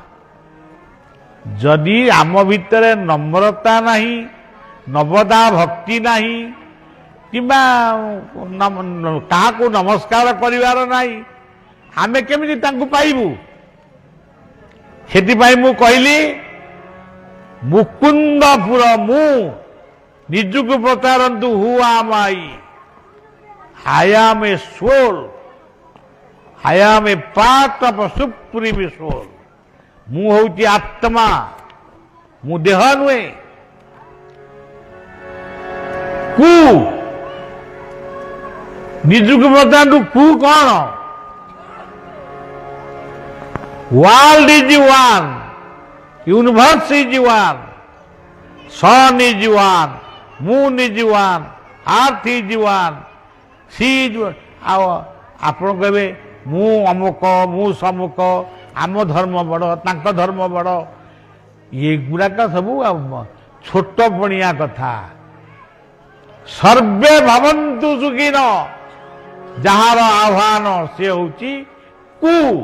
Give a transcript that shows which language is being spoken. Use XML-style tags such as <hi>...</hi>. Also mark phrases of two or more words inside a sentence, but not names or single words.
<or>ଯଦି ଆମ ଭିତରେ ନମ୍ରତା ନାହିଁ, ନବଦା ଭକ୍ତି ନାହିଁ, କିମ୍ବା କାହାକୁ ନମସ୍କାର କରିବାର ନାହିଁ, ଆମେ କେମିତି ତାଙ୍କୁ ପାଇବୁ? ସେଥିପାଇଁ ମୁଁ କହିଲି ମୁକୁନ୍ଦପୁର ମୁଁ ନିଜକୁ ପଚାରନ୍ତୁ,</or> <en>who am I? I am a soul. I am a part of a supreme soul.</en> <or>ମୁଁ ହଉଛି ଆତ୍ମା, ମୁଁ ଦେହ ନୁହେଁ। କୁ ନିଜକୁ ପଚାରନ୍ତୁ, କୁ କଣ?</or> <en>World is one, universe is one, sun is one, moon is one, earth is one, sea is one।</en> <or>ଆଉ ଆପଣ କହିବେ ମୁଁ ଅମୁକ, ମୁଁ ସମୁକ, ଆମ ଧର୍ମ ବଡ଼, ତାଙ୍କ ଧର୍ମ ବଡ଼। ଏଗୁଡ଼ାକ ସବୁ ଛୋଟ ପଣିଆ କଥା।</or> <sa>ସର୍ବେ ଭବନ୍ତୁ ସୁଖୀନ,</sa> <or>ଯାହାର ଆହ୍ୱାନ ସେ ହଉଛି କୁ।</or>